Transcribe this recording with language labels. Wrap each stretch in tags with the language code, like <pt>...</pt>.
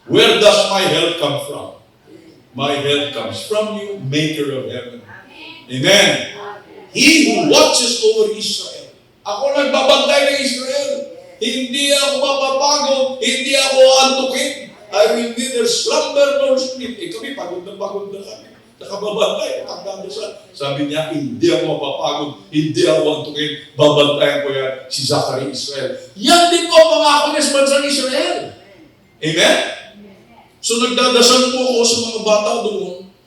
<en>Where does my help come from? My help comes from you, maker of heaven. Amen. He who watches over Israel.</en> <tl>Ako nagbabantay ng Israel. Hindi ako mapapagod. Hindi ako antukin.</tl> <en>I will neither slumber nor sleep.</en> <tl>Kami pagod na kami. Nakababantay. Sabi niya, hindi ako mapapagod. Hindi ako antukin. Babantayan ko yan si Zachary Israel. Yan din po pangako niya sa bansang Israel. Amen? So nagdadasal po ako sa mga bata doon.</tl>